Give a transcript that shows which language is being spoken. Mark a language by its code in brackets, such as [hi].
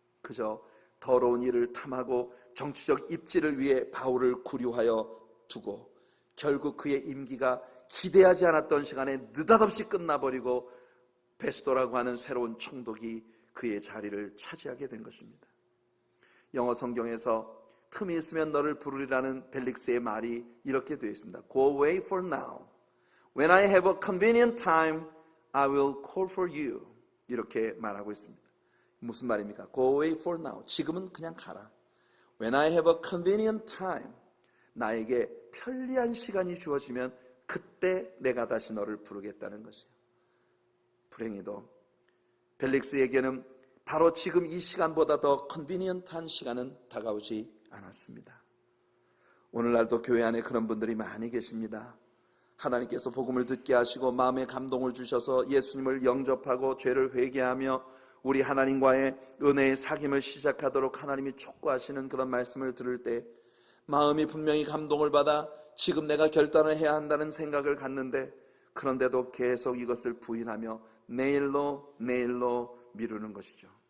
[ko] 그저 더러운 일을 탐하고 정치적 입지를 위해 바울을 구류하여 두고 결국 그의 임기가 기대하지 않았던 시간에 느닷없이 끝나버리고 베스토라고 하는 새로운 총독이 그의 자리를 차지하게 된 것입니다. 영어 성경에서 틈이 있으면 너를 부르리라는 벨릭스의 말이 이렇게 되어 있습니다. [en] Go away for now. When I have a convenient time, I will call for you. [ko] 이렇게 말하고 있습니다. 무슨 말입니까? [en] Go away for now. [ko] 지금은 그냥 가라. [en] When I have a convenient time. [ko] 나에게 편리한 시간이 주어지면 그때 내가 다시 너를 부르겠다는 것이에요. 불행히도 벨릭스에게는 바로 지금 이 시간보다 더 컨비니언트한 시간은 다가오지 않았습니다. 오늘날도 교회 안에 그런 분들이 많이 계십니다. 하나님께서 복음을 듣게 하시고 마음에 감동을 주셔서 예수님을 영접하고 죄를 회개하며 우리 하나님과의 은혜의 사귐을 시작하도록 하나님이 촉구하시는 그런 말씀을 들을 때 마음이 분명히 감동을 받아 지금 내가 결단을 해야 한다는 생각을 갖는데, 그런데도 계속 이것을 부인하며 내일로 미루는 것이죠.